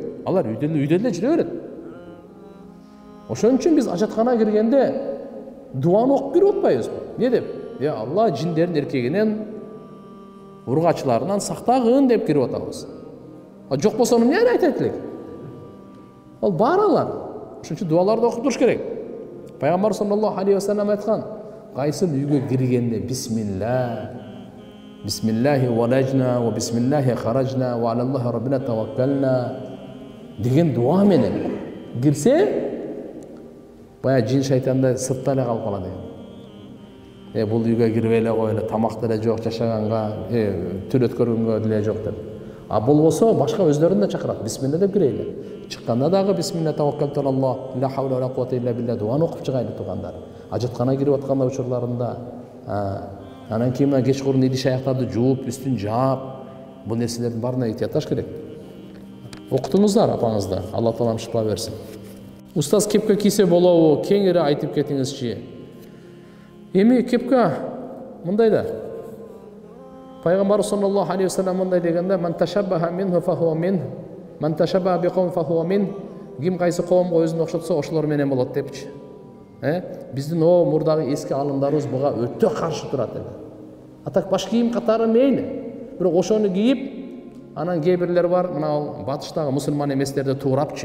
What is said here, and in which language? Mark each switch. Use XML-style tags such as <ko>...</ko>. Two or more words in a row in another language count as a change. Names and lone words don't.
<ky>Алар үйдө эле жүрө берет. Ошон үчүн биз ажаткана киргенде дуаны окуп кирип атпайбызбы? Не деп?</ky> <ar>يا الله</ar> <ky>жиндердин эркегинен, ургачыларынан сактагын деп кирип атабыз. Жок болсо эмне айтат элек? Ал бар алар. Ошон үчүн дуаларды окуп туруш керек. Пайгамбар</ky> <ar>صلى الله عليه وسلم</ar> <ky>айткан, кайсыл үйгө киргенде</ky> <ar>بسم الله، بسم الله ولجنا وبسم الله خرجنا وعلى الله ربنا توكلنا</ar> <ky>деген дуа менен кирсе, бая жин шайтанда сыртта эле калып калат экен. Бул үйгө кирбей эле коелу, тамак деле жок, жашаганга, түн өткөргөнгө деле жок деп. А болбосо башка өздөрүн да чакырат. Бисмилла деп кирели. Чыкканда дагы</ky> <ar>بسم الله توكلت على الله, لا حول ولا قوة إلا بالله</ar> <ky>дуаны окуп чыгайлы тугандар. Ажаткана кирип атканда учурларында, анан кийин кечкурун идиш аяктарды жууп, үстүн жаап, бул нерселердин баарына ыктыятташ керек. Окутуңуздар апаңызды, Алла таалам шифа берсин. Устаз кепка кийсе болобу? Кеңири айтып кетиңизчи. Эми кепка мындай да. Пайгамбар</ky> <ar>صلى الله عليه وسلم</ar> <ky>мындай дегенде,</ky> <ar>"من تشبه منه فهو من، من تشبه بقوم فهو من."</ar> <ky>Ким кайсы коомго өзүн окшотсо, ошолор менен болот депчи. Биздин мурдагы эски алымдарыбыз буга өтө каршы турат эле. Атак баш кийим катары мейли. Бирок ошону кийип, анан кээ бирлер бар, мына батыштагы мусулман эместерди туурапчы.</ky>